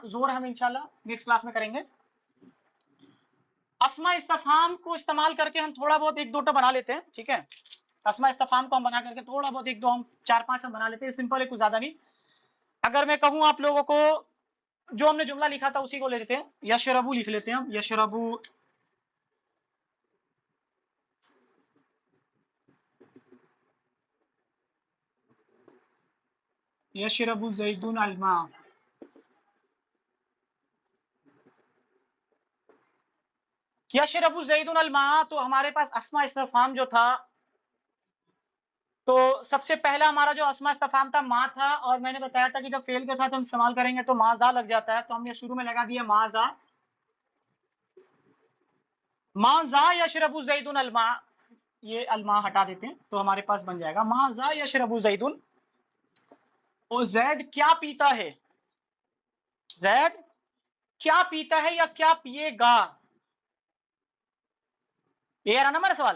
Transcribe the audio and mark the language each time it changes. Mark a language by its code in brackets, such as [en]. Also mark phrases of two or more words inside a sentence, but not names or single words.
[ur] زور ہم انشاءاللہ نیکسٹ کلاس میں کریں گے. اسماء استفہام کو استعمال کر کے ہم تھوڑا بہت ایک دو بنا لیتے ہیں. ٹھیک ہے، اسماء استفہام کو ہم بنا کر کے تھوڑا بہت ایک دو ہم 4-5 ہم بنا لیتے ہیں، سمپل ہے، کچھ زیادہ نہیں. اگر میں کہوں آپ لوگوں کو جو ہم نے جملہ لکھا تھا اسی کو لے لیتے ہیں. یشربو لکھ لیتے ہیں ہم، [ar] یشربو، یشربو زیدون الماء. یشربو زیدون الماء، [ur] تو ہمارے پاس اسماء استفہام جو تھا، تو سب سے پہلا ہمارا جو اسماء استفہام تھا ما تھا. اور میں نے بتایا تھا کہ جب فعل کے ساتھ ہم استعمال کریں گے تو ماذا لگ جاتا ہے، تو ہم نے شروع میں لگا دیا ماذا. [ar] ما ذا يشرب زيد الماء, [ur] یہ الماء ہٹا دیتے ہیں تو ہمارے پاس بن جائے گا [ar] ما ذا يشرب زيد, [ur] اور زید کیا پیتا ہے، زید کیا پیتا ہے یا کیا پیے گا، یہ رہا نا ہمارا سوال.